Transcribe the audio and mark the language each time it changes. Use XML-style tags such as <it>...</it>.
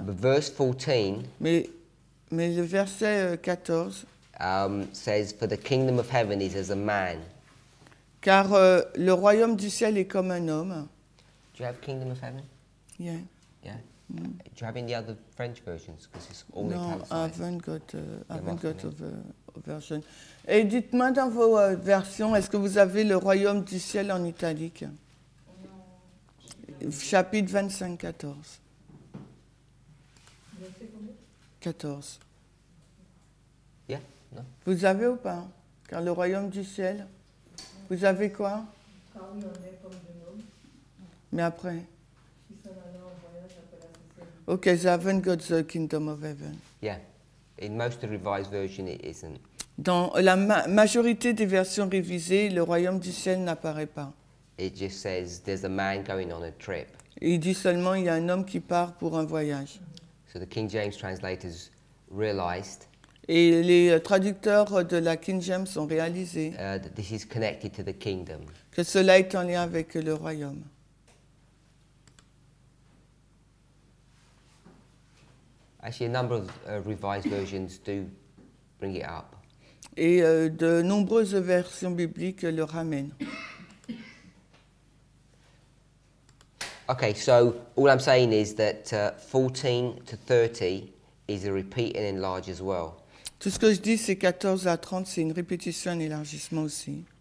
<en>But verse 14</en> <fr>mais le verset 14,</fr> <en>says, "For the kingdom of heaven is as a man."</en> <fr>car le royaume du ciel est comme un homme.</fr> <en>Do you have kingdom of heaven? Yeah. Yeah. Do you have any other French versions? Because it's all</en> <fr>Non,</fr> <en>I italicized. haven't got a version.</en> <fr>Et dites-moi dans vos versions, est-ce que vous avez le royaume du ciel en italique? Chapitre 25, 14. 14.</fr> <en>Yeah. No.</en> <fr>Vous avez ou pas? Car le royaume du ciel, vous avez quoi? Mais après?</fr> <en>Ok, they haven't got the kingdom of heaven. Yeah. In most of the revised version, it isn't.</en> <fr>Dans la majorité des versions révisées, le royaume du ciel n'apparaît pas.</fr> <en>It just says there's a man going on a trip.</en> <fr>Il dit seulement il y a un homme qui part pour un voyage.</fr> <en>So the King James translators realized</en> <fr>Et les traducteurs de la King James ont réalisé</fr> <en>that this is connected to the kingdom.</en> <fr>que cela est en lien avec le royaume.</fr> <en>Actually, a number of revised versions do bring it up.</en> <fr>Et de nombreuses versions bibliques le ramènent.</fr> <en>Okay, so all I'm saying is that 14 to 30 is a repeat and enlarge as well.</en> <fr>Tout ce que je dis, c'est 14 à 30, c'est une répétition, un élargissement aussi.</fr>